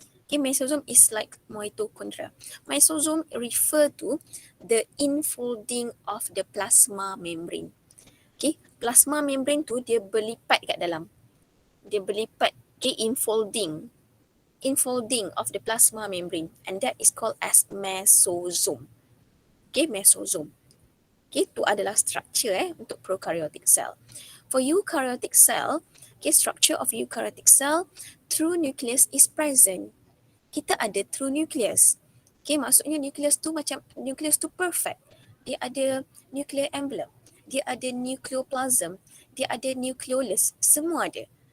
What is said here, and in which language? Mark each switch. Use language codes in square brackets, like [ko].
[en] Okay, mesosome is like mitochondria. Mesosome refer to the infolding of the plasma membrane. Okay, plasma membrane [ms] tu dia berlipat kat dalam. Dia berlipat, [en] okay, infolding of the plasma membrane, and that is called as mesosome. Okay, mesosome. [ms] Okay, itu adalah structure untuk prokaryotic cell. [en] For eukaryotic cell, okay, structure of eukaryotic cell, true nucleus is present. [ms] Kita ada true nucleus. Okay, maksudnya nucleus tu macam nucleus tu perfect. Dia ada nuclear envelope, dia ada nucleoplasm, dia ada nucleolus, semua ada.